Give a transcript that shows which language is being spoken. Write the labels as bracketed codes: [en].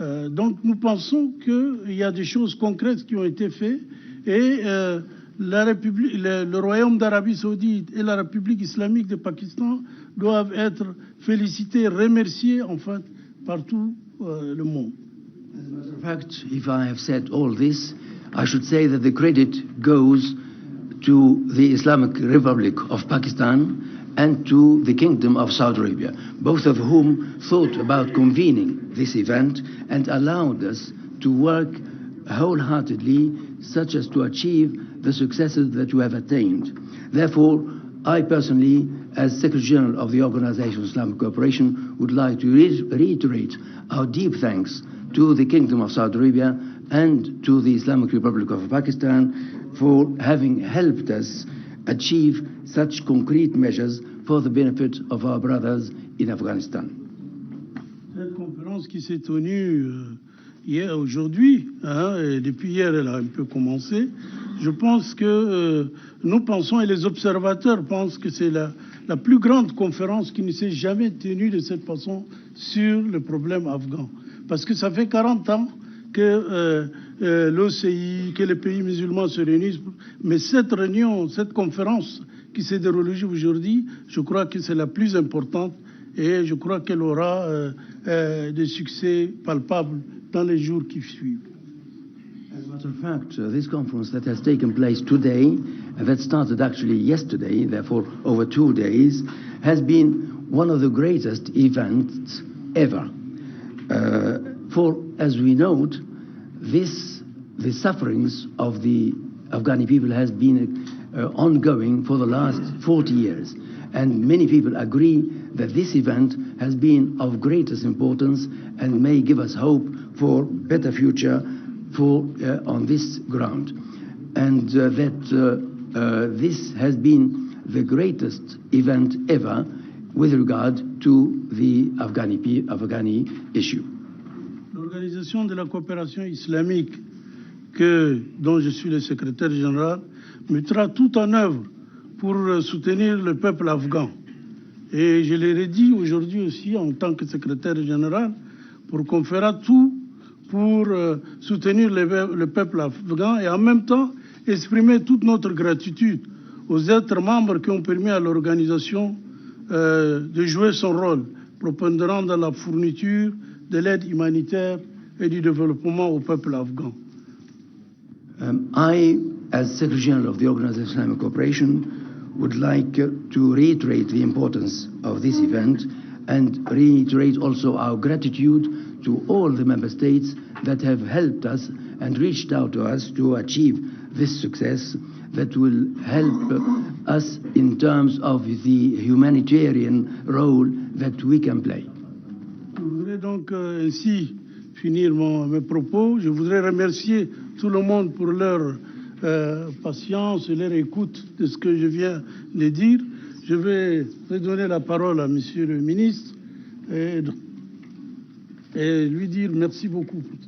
[fr] Donc nous pensons qu'il y a des choses concrètes qui ont été faites et le Royaume d'Arabie Saoudite et la République islamique de Pakistan doivent être félicités, remerciés en fait par tout le monde. [en] As a matter of fact, if I have said all this, I should say that the credit goes to the Islamic Republic of Pakistan and to the Kingdom of Saudi Arabia, both of whom thought about convening this event and allowed us to work wholeheartedly such as to achieve the successes that we have attained. Therefore, I personally, as Secretary General of the Organization of Islamic Cooperation, would like to reiterate our deep thanks to the Kingdom of Saudi Arabia and to the Islamic Republic of Pakistan for having helped us achieve such concrete measures for the benefit of our brothers in Afghanistan. [fr] Cette conférence qui s'est tenue hier, aujourd'hui, et depuis hier elle a un peu commencé, je pense que nous pensons et les observateurs pensent que c'est la plus grande conférence qui ne s'est jamais tenue de cette façon sur le problème afghan. Parce que ça fait 40 ans que l'OCI, que les pays musulmans se réunissent. Mais cette réunion, cette conférence qui s'est déroulée aujourd'hui, je crois que c'est la plus importante et je crois qu'elle aura des succès palpables dans les jours qui suivent. [en] As a matter of fact, this conference that has taken place today, and that started actually yesterday, therefore over 2 days, has been one of the greatest events ever. For, as we note, the sufferings of the Afghani people has been ongoing for the last 40 years. And many people agree that this event has been of greatest importance and may give us hope for better future on this ground. And this has been the greatest event ever with regard to the Afghani issue. [fr] L'Organisation de la coopération islamique, dont je suis le secrétaire général, mettra tout en œuvre pour soutenir le peuple afghan. Et je l'ai dit aujourd'hui aussi en tant que secrétaire général, pour qu'on fera tout pour soutenir le peuple afghan et en même temps exprimer toute notre gratitude aux êtres membres qui ont permis à l'organisation de jouer son rôle prépondérant dans la fourniture de l'aide humanitaire et du développement au peuple afghan. [en] I, as Secretary General of the Organization of Islamic Cooperation, would like to reiterate the importance of this event and reiterate also our gratitude to all the member states that have helped us and reached out to us to achieve this success that will help us in terms of the humanitarian role that we can play. [fr] Je voudrais donc ainsi finir mes propos. Je voudrais remercier tout le monde pour leur patience et leur écoute de ce que je viens de dire. Je vais redonner la parole à Monsieur le ministre et lui dire merci beaucoup.